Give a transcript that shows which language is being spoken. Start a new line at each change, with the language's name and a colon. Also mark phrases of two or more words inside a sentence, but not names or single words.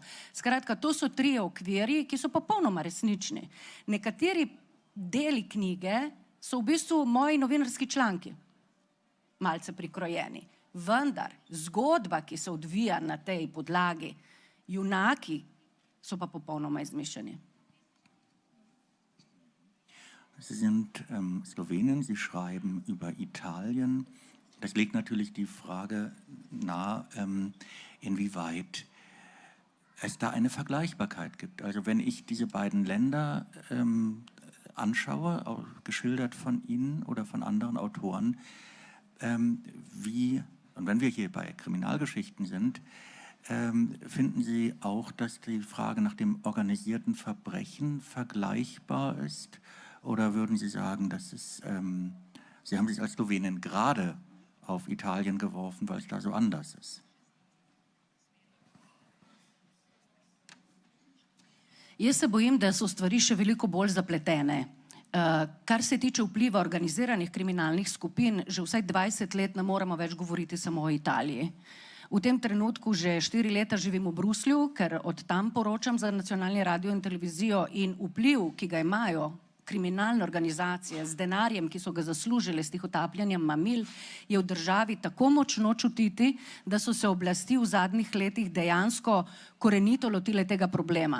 Slovenian: Skratka, to so trije okvirji, ki so popolnoma resnični. Nekateri deli knjige so v bistvu moji novinarski članki, malce prikrojeni. Vendar zgodba, ki se odvija na tej podlagi, junaki so pa popolnoma izmišljeni.
German: Sie sind Slowenin, Sie schreiben über Italien. Das legt natürlich die Frage nahe, inwieweit es da eine Vergleichbarkeit gibt. Also wenn ich diese beiden Länder anschaue, geschildert von Ihnen oder von anderen Autoren, und wenn wir hier bei Kriminalgeschichten sind, finden Sie auch, dass die Frage nach dem organisierten Verbrechen vergleichbar ist? Oder würden Sie sagen, dass Sie haben sich als Slowenin gerade auf Italien geworfen, weil es da so anders ist?
Slovenian: Jaz se bojim, da so stvari še veliko bolj zapletene. Kar se tiče vpliva organiziranih kriminalnih skupin, že vsaj 20 let ne moremo več govoriti samo o Italiji. V tem trenutku že 4 leta živim v Bruslju, ker od tam poročam za nacionalni radio in televizijo in vpliv, ki ga imajo kriminalne organizacije z denarjem, ki so ga zaslužile s tihotapljanjem mamil, je v državi tako močno čutiti, da so se oblasti v zadnjih letih dejansko korenito lotile tega problema.